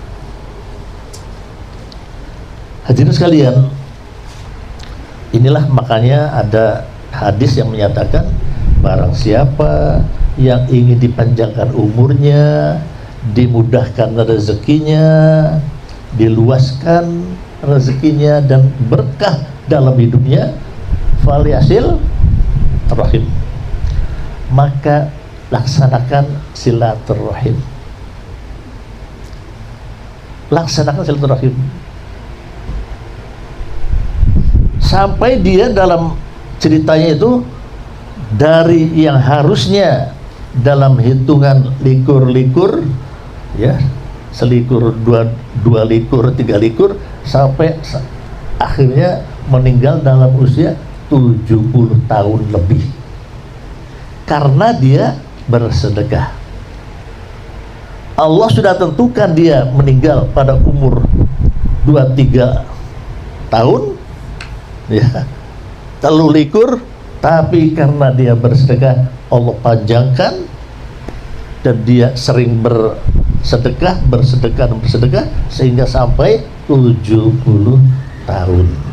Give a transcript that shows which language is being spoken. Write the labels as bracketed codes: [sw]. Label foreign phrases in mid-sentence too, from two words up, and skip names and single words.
[id] Hadirin sekalian, inilah makanya ada hadis yang menyatakan, barang siapa yang ingin dipanjangkan umurnya, dimudahkan rezekinya, diluaskan rezekinya, dan berkah dalam hidupnya, [ar] فليصل رحمه, [id] maka laksanakan silaturahim. Laksanakan silaturahim. Sampai dia dalam ceritanya itu, dari yang harusnya dalam hitungan likur-likur, ya, selikur, dua likur, 3 likur, sampai akhirnya meninggal dalam usia 70 tahun lebih, karena dia bersedekah. Allah sudah tentukan dia meninggal pada umur 2-3 tahun, ya, 3 likur, tapi karena dia bersedekah, Allah panjangkan, dan dia sering bersedekah sehingga sampai 70 tahun.